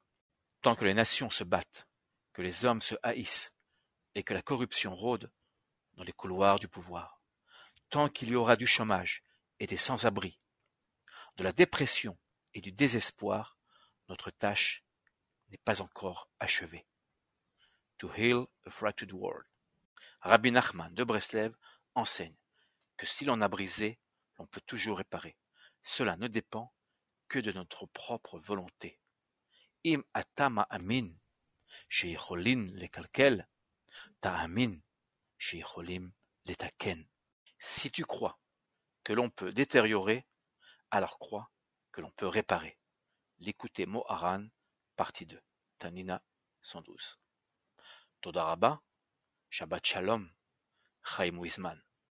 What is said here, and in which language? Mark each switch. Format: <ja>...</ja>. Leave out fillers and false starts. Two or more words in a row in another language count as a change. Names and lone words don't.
<fr>Tant que les nations se battent, que les hommes se haïssent et que la corruption rôde dans les couloirs du pouvoir, tant qu'il y aura du chômage et des sans-abri, de la dépression et du désespoir, notre tâche n'est pas encore achevée.</fr> <en>To heal a fractured world.</en> <fr>Rabbi Nachman de Breslev enseigne que si l'on a brisé, l'on peut toujours réparer. Cela ne dépend que de notre propre volonté.</fr> <he>אם אתה מאמין שיכולין לקלקל, תאמין שיכולים לתקן.</he> <fr>Si tu crois que l'on peut détériorer, alors crois que l'on peut réparer. L'écouter Moharan, partie 2, Tanina 112.</fr> <he>תודה רבה, שבת שלום, Chaim Wiesman.</he>